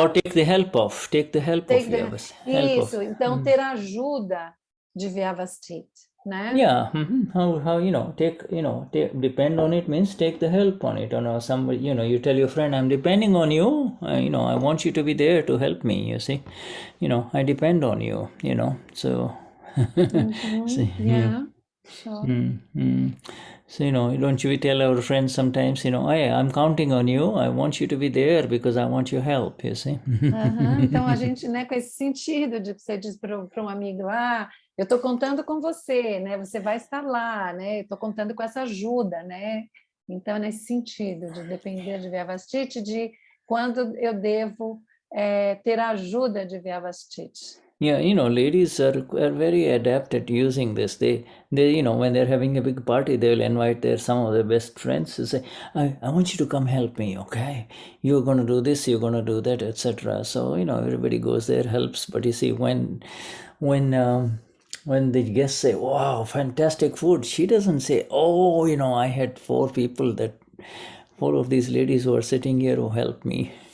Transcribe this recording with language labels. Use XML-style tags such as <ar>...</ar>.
<en>or take the help of Vyavasthit.</en> <pt>Isso, então ter ajuda de Vyavasthit, né?</pt> <en>Yeah, how depend on it means take the help on it. Or somebody, you tell your friend, I'm depending on you. I want you to be there to help me. You see, I depend on you. So. See, Yeah, sure. So, don't we tell our friends sometimes, hey, I'm counting on you. I want you to be there because I want your help, you see.</en> <pt>Então, a gente, né, com esse sentido de que você diz para um amigo, eu estou contando com você, né? Você vai estar lá, né? Estou contando com essa ajuda, né? Então, nesse sentido de depender de Vyavasthit, de quando eu devo ter a ajuda de Vyavasthit.</pt> <en>Yeah, ladies are very adept at using this. They when they're having a big party, they'll invite some of their best friends to say, I want you to come help me, okay? You're going to do this, you're going to do that, etc. So, everybody goes there, helps. But you see, when the guests say, wow, fantastic food, she doesn't say, oh, I had four of these ladies who are sitting here who helped me.</en>